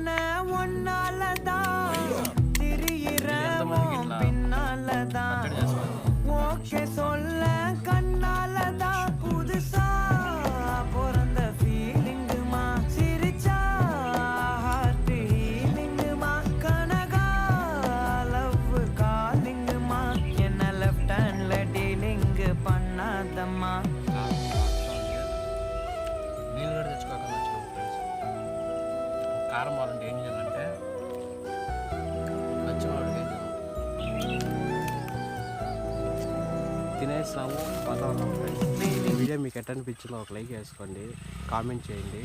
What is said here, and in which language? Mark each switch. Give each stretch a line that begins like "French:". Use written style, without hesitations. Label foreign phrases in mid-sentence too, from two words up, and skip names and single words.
Tamil: ஒன்னாலதான் திரியிற உன் பின்னாலதான் ஓகே சொல்ல கண்ணாலதான் புதுசா பிறந்த ஃபீலிங்குமா சிரிச்சா
English: heart healingumma
Tamil: கனகா
English: love callingumma
Tamil: என்ன
English: left handla dealing
Tamil: பண்ணாதம்மா
Telugu: నీళ్ళు కూడా తెచ్చుకోకుండా వచ్చినాం ఫ్రెండ్స్ కారం బాగుంటే ఏం చేయాలంటే వచ్చిన వాడికి తినేసాము వాతావరణం ఫ్రెండ్స్ ఈ వీడియో మీకు ఎట్లా అనిపించిందో ఒక లైక్ వేసుకోండి, కామెంట్ చేయండి.